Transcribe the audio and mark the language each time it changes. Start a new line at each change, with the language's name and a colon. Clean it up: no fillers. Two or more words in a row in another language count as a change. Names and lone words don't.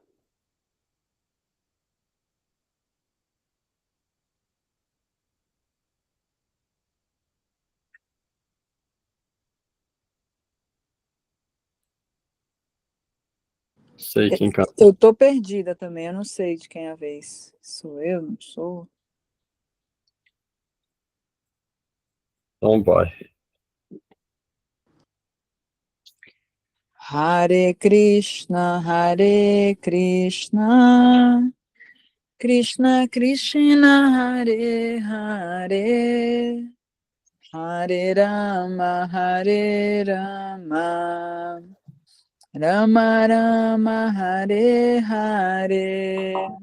Portuguese: Sei quem canta. Eu tô perdida também, eu não sei de quem é a vez. Sou eu, não sou? Então vai. Hare Krishna, Krishna Krishna, Hare Hare, Hare Rama, Hare Rama, Rama Rama, Hare Hare.